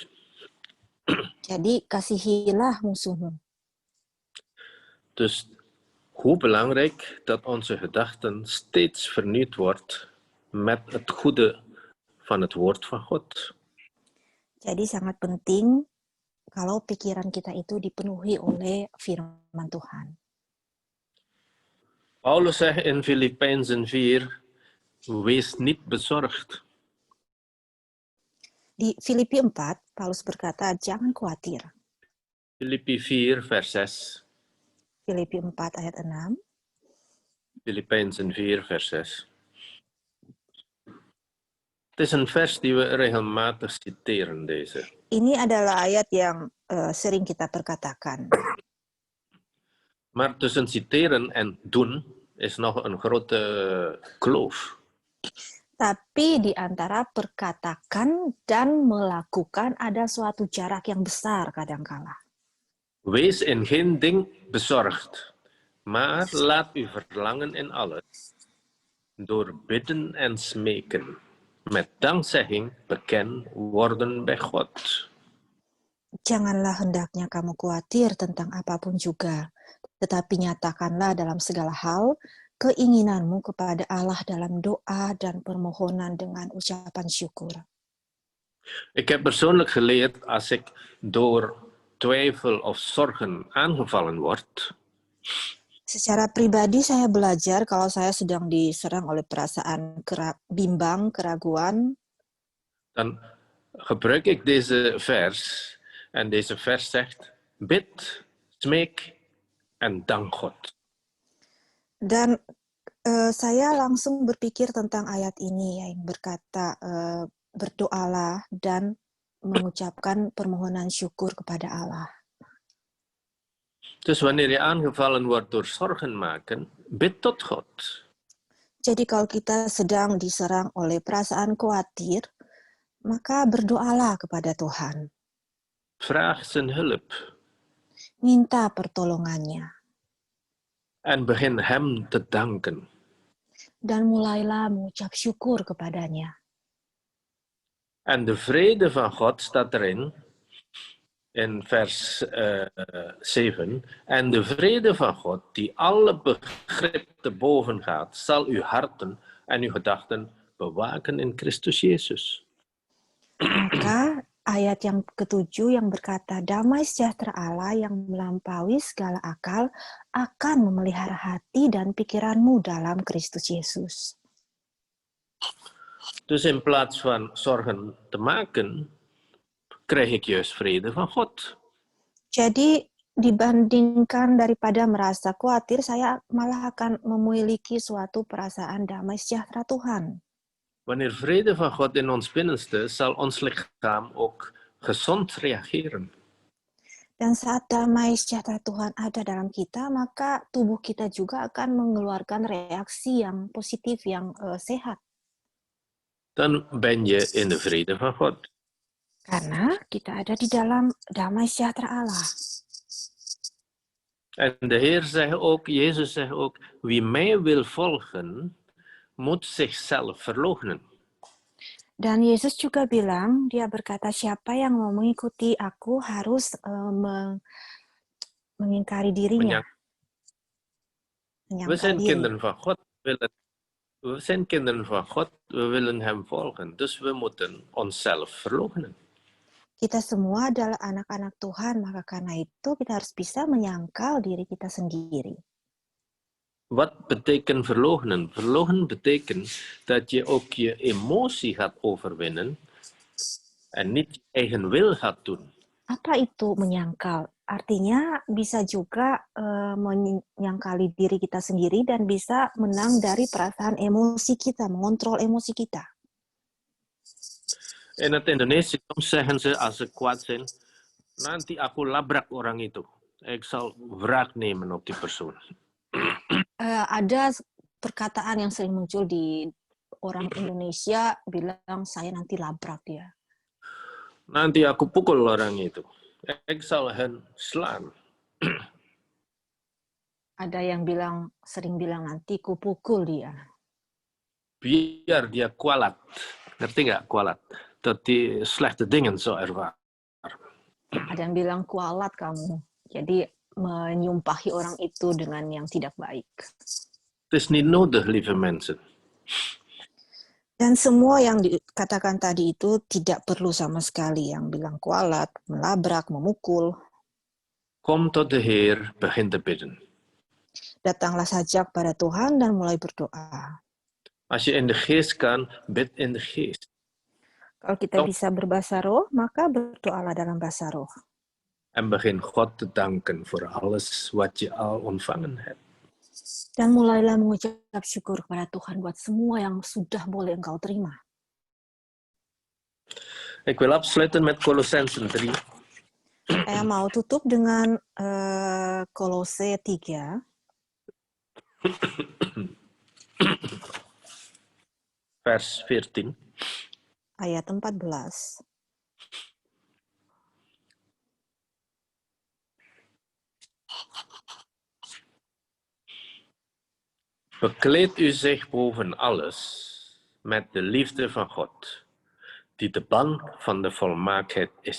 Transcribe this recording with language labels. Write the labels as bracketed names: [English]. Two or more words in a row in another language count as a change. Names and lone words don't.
[Indonesian] Jadi kasihilah musuhmu. [Dutch] Dus hoe belangrijk dat onze gedachten steeds vernieuwd wordt met het goede van het woord van God. [Indonesian] Jadi sangat penting kalau pikiran kita itu dipenuhi oleh firman Tuhan. [Dutch] Paulus zegt in Filippenzen 4, wees niet bezorgd. [Indonesian] Di Filipi 4, Paulus berkata, jangan khawatir. [Dutch] Filippi 4 vers 6. [Indonesian] Filipi 4 ayat 6. [Dutch] Filippenzen 4 vers 6. Het is een vers die we regelmatig citeren, deze. [Indonesian] Ini adalah ayat yang sering kita perkatakan. [Dutch] Maar tussen citeren en doen is nog een grote kloof. [Indonesian] Tapi di antara perkatakan dan melakukan ada suatu jarak yang besar kadangkala. [Dutch] Wees in geen ding bezorgd, maar laat uw verlangen in alles, door bidden en smeken, met dankzegging bekend worden bij God. [Indonesian] Janganlah hendaknya kamu khawatir tentang apapun juga, tetapi nyatakanlah dalam segala hal keinginanmu kepada Allah dalam doa dan permohonan dengan ucapan syukur. [Dutch] Ik heb persoonlijk geleerd, als ik door twijfel of zorgen aangevallen word, [Indonesian] Secara pribadi saya belajar kalau saya sedang diserang oleh perasaan bimbang, keraguan, [Dutch] dan gebruik ik deze vers. En deze vers zegt, bid, smeek en dank God. [Indonesian] dan saya langsung berpikir tentang ayat ini yang berkata berdoalah dan mengucapkan permohonan syukur kepada Allah. [Dutch] Dus wanneer je aangevallen wordt door zorgen maken, bid tot God. [Indonesian] Jadi kalau kita sedang diserang oleh perasaan khawatir, maka berdoalah kepada Tuhan. [Dutch] Vraag zijn hulp. [Indonesian] Minta pertolongannya. [Dutch] En begin hem te danken. [Indonesian] Dan mulailah mengucap syukur kepadanya. [Dutch] En de vrede van God staat erin, in vers 7. En de vrede van God, die alle begrip te boven gaat, zal uw harten en uw gedachten bewaken in Christus Yesus. [Indonesian] Maka ayat yang ketujuh yang berkata, damai sejahtera Allah yang melampaui segala akal akan memelihara hati dan pikiranmu dalam Kristus Yesus. [Dutch] Dus in plaats van zorgen te maken, krijg ik juist vrede van God. [Indonesian] Jadi dibandingkan daripada merasa khawatir, saya malah akan memiliki suatu perasaan damai sejahtera Tuhan. [Dutch] Wanneer vrede van God in ons binnenste, zal ons lichaam ook gezond reageren. [Indonesian] Dan saat damai sejahtera Tuhan ada dalam kita, maka tubuh kita juga akan mengeluarkan reaksi yang positif, yang sehat. [Dutch] Dan ben je in de vrede van God. [Indonesian] Karena kita ada di dalam damai sejahtera Allah. [Dutch] En de Heer zegt ook, Jezus zegt ook, wie mij wil volgen, moet zichzelf verloochenen. [Indonesian] Dan Yesus juga bilang, dia berkata, siapa yang mau mengikuti aku harus mengingkari dirinya. [Dutch] We zijn kinderen van God. We zijn kinderen van God, we willen hem volgen. Dus we moeten onszelf verloochenen. [Indonesian] Kita semua adalah anak-anak Tuhan, maka karena itu kita harus bisa menyangkal diri kita sendiri. [Dutch] Wat betekent verloochenen? Verloochenen betekent dat je ook je emotie gaat overwinnen en niet je eigen wil gaat doen. [Indonesian] Apa itu menyangkal? Artinya bisa juga menyangkali diri kita sendiri dan bisa menang dari perasaan emosi kita, mengontrol emosi kita. [Dutch] In het Indonesisch soms zeggen ze als ze kwaad zijn, [Indonesian] nanti aku labrak orang itu. [Dutch] Ik zal wraak nemen op die persoon. [Indonesian] Ada perkataan yang sering muncul di orang Indonesia bilang saya nanti labrak dia. Nanti aku pukul orang itu. [Dutch] Ik zal hen slaan. [Indonesian] Ada yang sering bilang nanti ku pukul dia. Biar dia kualat. Ngerti nggak kualat? [Dutch] Dat die slechte dingen zou ervaren. [Indonesian] Ada yang bilang kualat kamu. Jadi menyumpahi orang itu dengan yang tidak baik. [Dutch] Het is niet nodig, lieve mensen. [Indonesian] Dan semua yang dikatakan tadi itu tidak perlu sama sekali, yang bilang kualat, melabrak, memukul. [Dutch] Kom tot de Heer, begin te bidden. [Indonesian] Datanglah saja kepada Tuhan dan mulai berdoa. [Dutch] Als je in de geest kan, bid in de geest. [Indonesian] Kalau kita bisa berbahasa roh, maka berdoalah dalam bahasa roh. [Dutch] En begin God te danken voor alles wat je al ontvangen hebt. [Indonesian] Dan mulailah mengucap syukur kepada Tuhan buat semua yang sudah boleh engkau terima. [Dutch] Ik wil afsluiten met Kolossenzen 3. [Indonesian] Saya mau tutup dengan Kolose 3. [Dutch] Vers 14. [Indonesian] Ayat 14. [Dutch] Bekleed u zich boven alles met de liefde van God, die de band van de volmaaktheid is.